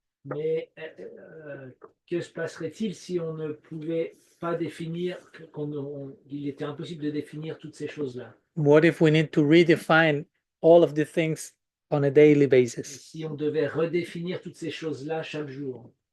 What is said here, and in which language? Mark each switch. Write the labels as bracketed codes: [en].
[fr] Mais que se passerait-il si on ne pouvait pas définir, il était impossible de définir toutes ces choses-là? [en] What if we need to redefine all of the things on a daily basis? [fr] Si on devait redéfinir toutes ces choses-là chaque jour,